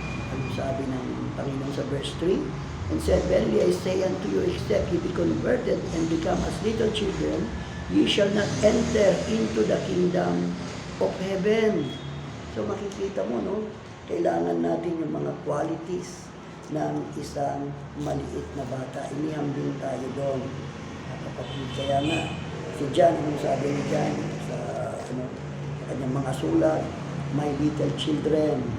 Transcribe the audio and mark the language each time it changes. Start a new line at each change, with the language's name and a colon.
Filipino: Ano sabi ng Panginoon sa verse 3?
English: And said, verily I say unto you, except ye be converted and become as little children, ye shall not enter into the kingdom of heaven.
Filipino: So makikita mo, kailangan natin yung mga qualities ng isang maliit na bata. Inihambing tayo doon. Kapatid, kaya nga, si John, anong sabi ni John sa kanyang mga sulat,
English: my little children.